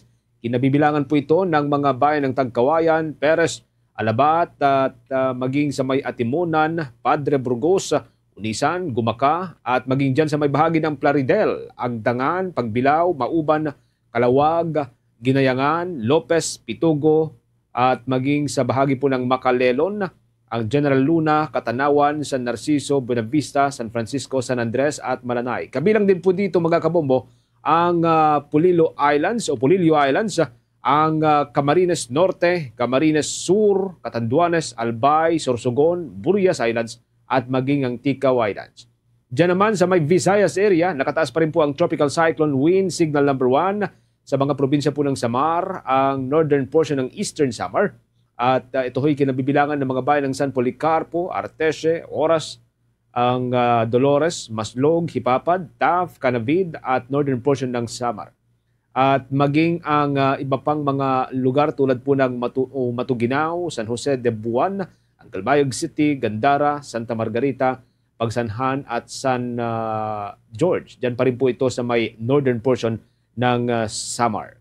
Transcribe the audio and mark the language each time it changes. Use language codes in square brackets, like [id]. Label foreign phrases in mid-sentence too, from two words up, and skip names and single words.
[tl] Kinabibilangan po ito ng mga bayan ng Tagkawayan, Perez, Alabat at maging sa may Atimonan, Padre Burgos, Unisan, Gumaka at maging dyan sa may bahagi ng Plaridel, Agdangan, Pagbilao, Mauban, Kalawag, Ginayangan, Lopez, Pitugo at maging sa bahagi po ng Macalelon, ang General Luna, Katanawan, San Narciso, Buenavista, San Francisco, San Andres at Malanay. Kabilang din po dito mga kabombo ang Polillo Islands o Polillo Islands, ang Camarines Norte, Camarines Sur, Catanduanes, Albay, Sorsogon, Burias Islands at maging ang Ticao Islands. Diyan naman sa may Visayas area, nakataas pa rin po ang [en] Tropical Cyclone Wind Signal number 1 [tl] sa mga probinsya po ng Samar, ang [en] northern portion [tl] ng Eastern Samar. At ito ho'y kinabibilangan ng mga bayan ng San Policarpo, Arteche, Oras, ang Dolores, Maslog, Hipapad, Taf, Canavid at [en] northern portion [tl] ng Samar. At maging ang iba pang mga lugar tulad po ng Matuginao, San Jose de Buan, ang Calbayog City, Gandara, Santa Margarita, Pagsanhan at San George. Diyan pa rin po ito sa may [en] northern portion [tl] ng Samar.